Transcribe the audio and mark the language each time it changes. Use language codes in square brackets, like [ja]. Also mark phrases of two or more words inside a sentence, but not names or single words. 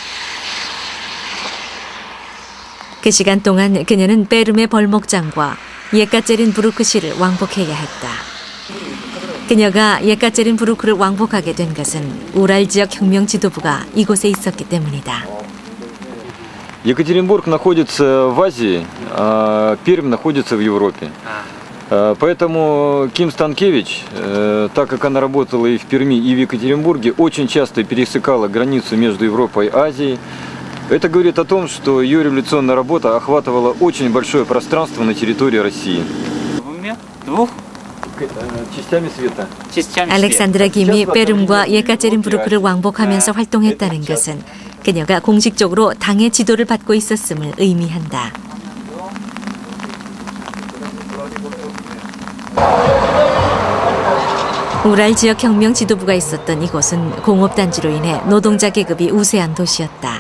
[ko] 그 시간 동안 그녀는 베름의 벌목장과 예카제린부르크시를 왕복해야 했다. 그녀가 예카제린부르크를 왕복하게 된 것은 우랄 지역 혁명 지도부가 이곳에 있었기 때문이다. [ru] Екатеринбург находится в Азии, а Пермь находится в Европе. Поэтому Ким Станкевич, так как она работала и в Перми, и в Екатеринбурге, очень часто пересекала границу между Европой и Азией. Это говорит о том, что ее революционная работа охватывала очень большое пространство на территории России. частями света. [ko] 알렉산드라 김이 베름과 예카제린부르크를 왕복하면서 활동했다는 것은 그녀가 공식적으로 당의 지도를 받고 있었음을 의미한다. 우랄 지역 혁명 지도부가 있었던 이곳은 공업단지로 인해 노동자 계급이 우세한 도시였다.